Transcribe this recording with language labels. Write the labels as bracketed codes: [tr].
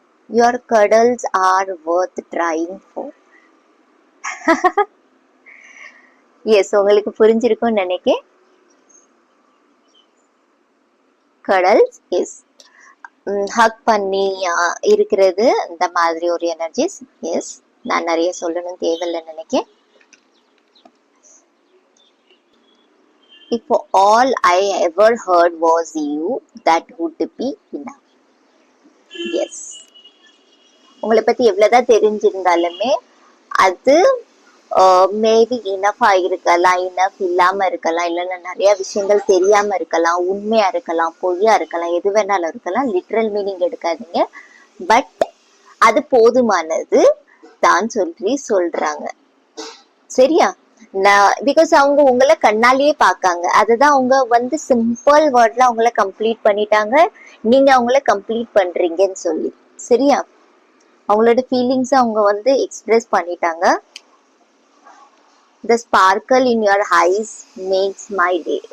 [en] Your cuddles are worth trying for. [ta] S, உங்களுக்கு புரிஞ்சிருக்கும்னு நினைக்கிறேன். கடல்ஸ் எஸ், ஹக் பண்ணி இருக்கிறது, இந்த மாதிரி ஒரு எனர்ஜிஸ். எஸ், நான் நிறைய சொல்லணும் தேவையில்லைன்னு நினைக்கிறேன். [en] இப்போ all I ever heard was you, that would be enough. [ta] S, உங்களை பத்தி எவ்வளவுதான் தெரிஞ்சிருந்தாலுமே அது மேபி இனஃபா இருக்கலாம், இனஃப் இல்லாம இருக்கலாம், இல்லைன்னா நிறைய விஷயங்கள் தெரியாம இருக்கலாம், உண்மையா இருக்கலாம், பொய்யா இருக்கலாம், எது வேணாலும் இருக்கலாம். லிட்ரல் மீனிங் எடுக்காதீங்க, பட் அது போதுமானது தான் சொல்லி சொல்றாங்க, சரியா? பிகாஸ் அவங்க உங்களை கண்ணாலேயே பார்க்காங்க, அதுதான் அவங்க வந்து சிம்பிள் வேர்ட்ல அவங்கள கம்ப்ளீட் பண்ணிட்டாங்க, நீங்க அவங்கள கம்ப்ளீட் பண்றீங்கன்னு சொல்லி, சரியா? அவங்களோட ஃபீலிங்ஸ் அவங்க வந்து எக்ஸ்பிரஸ் பண்ணிட்டாங்க. [en] The sparkle in your eyes makes my day.